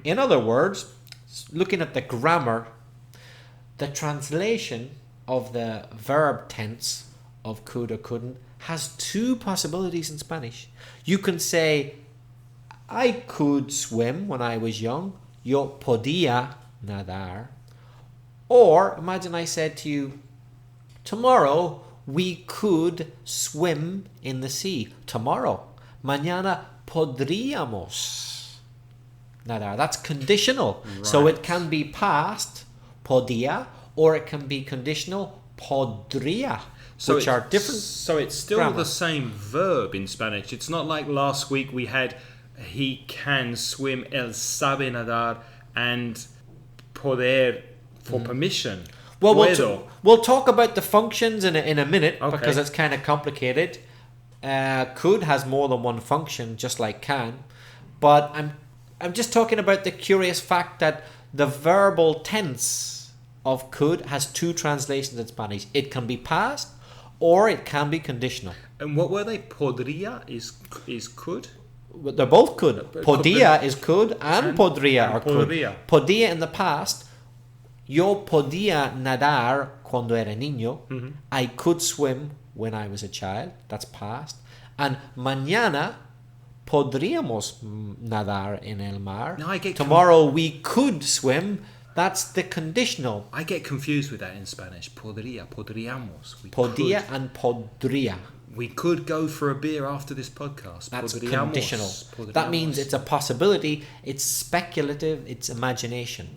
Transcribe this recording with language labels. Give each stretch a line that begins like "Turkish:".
English: In other words, looking at the grammar, the translation of the verb tense of could or couldn't has two possibilities in Spanish. You can say, I could swim when I was young.
Spanish: Yo podía nadar.
English: Or imagine I said to you, tomorrow we could swim in the sea. Tomorrow.
Spanish: Mañana podríamos nadar.
English: That's conditional. Right. So it can be past, podía, or it can be conditional, podría, which are different. So it's still grammar. The same verb in Spanish. It's not like last week we had he can swim,
Spanish: él sabe nadar,
English: and poder for permission. Well, we'll talk about the functions in a minute, okay, because it's kind of complicated. Could has more than one function, just like can. But I'm just talking about the curious fact that the verbal tense of could has two translations in Spanish. It can be past or it can be conditional. And what were they? Podría is could? They're both could. Podía is could and podría are could. Podía in the past.
Spanish: Yo podía nadar cuando era niño. Mm-hmm.
English: I could swim when I was a child. That's past.
Spanish: And mañana podríamos nadar en el mar.
English: No, tomorrow we could swim. That's the conditional. I get confused with that in Spanish.
Spanish: Podría, podríamos. Podía and podría.
English: We could go for a beer after this podcast. That's
Spanish: podríamos,
English: conditional.
Spanish: podríamos.
English: That means it's a possibility. It's speculative. It's imagination.